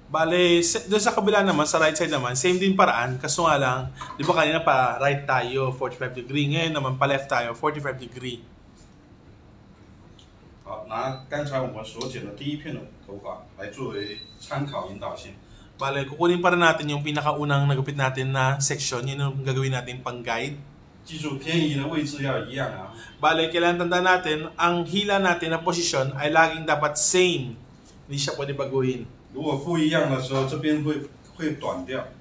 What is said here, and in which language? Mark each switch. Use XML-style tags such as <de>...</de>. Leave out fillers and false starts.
<tl>Bale, doon sa kabila naman, sa right side naman, same din paraan, kaso nga lang, di ba kanina pa right tayo, 45 degree, ngayon naman pa left tayo, 45 degree.</tl> <zh>好，拿刚才我们所剪的第一片的头发来作为参考引导线。</zh> <tl>Bale, kukunin pa rin natin yung pinakaunang nagupit natin na section, yun yung gagawin natin pang guide.</tl> <zh>记住偏移的位置要一样啊。</zh> <tl>Bale, kailangan tandaan natin, ang hila natin na posisyon ay laging dapat same. Hindi siya pwede baguhin.</tl> <zh>如果不一样的时候，这边会短掉。</zh>